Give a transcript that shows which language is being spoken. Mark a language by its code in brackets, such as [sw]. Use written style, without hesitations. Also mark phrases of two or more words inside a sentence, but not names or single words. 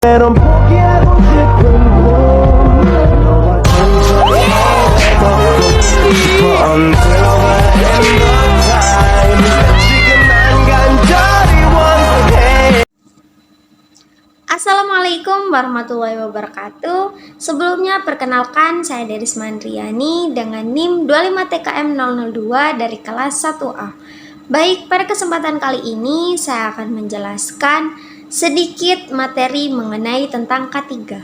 [ko] 넌 포기하고 싶은 꿈 너와 단절해도 싶어 [en] Until the end of time [ko] 지금 난 간절히 원해 [ar] السلام عليكم ورحمة الله وبركاته. [id] Sebelumnya perkenalkan saya Deris Mandriani dengan NIM 25TKM002 dari kelas 1A. Baik, pada kesempatan kali ini saya akan menjelaskan sedikit materi mengenai tentang K3.